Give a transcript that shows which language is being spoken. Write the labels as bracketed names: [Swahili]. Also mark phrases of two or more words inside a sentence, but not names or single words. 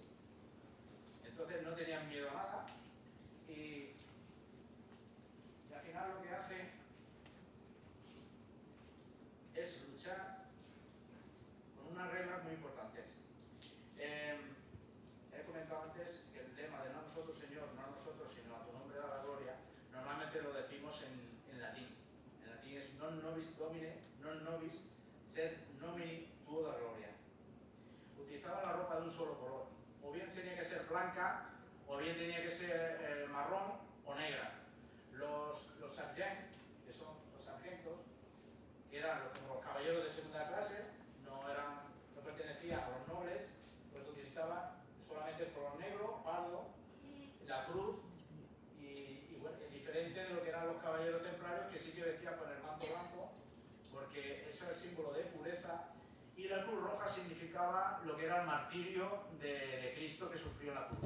[Spanish] Entonces no tenían miedo a nada y al final lo que hace es luchar con unas reglas muy importantes. He comentado antes que el tema de no a nosotros, Señor, no a nosotros, sino a tu nombre da la gloria, normalmente lo decimos en latín. En latín es [Latin] non nobis domine, non nobis, sed nomini tuo da gloria. [Spanish] Utilizaba la ropa de un solo color. O bien tenía que ser blanca, o bien tenía que ser marrón o negra. Los sargents, que son los sargentos, que eran como los caballeros de segunda clase, no pertenecían a los nobles, pues utilizaban solamente el color negro, pardo, la cruz y bueno, diferente de lo que eran los caballeros templarios, que sí que vestían con el manto blanco, porque ese es el símbolo de pureza, y la cruz roja significaba lo que era el martirio de Cristo que sufrió en la cruz.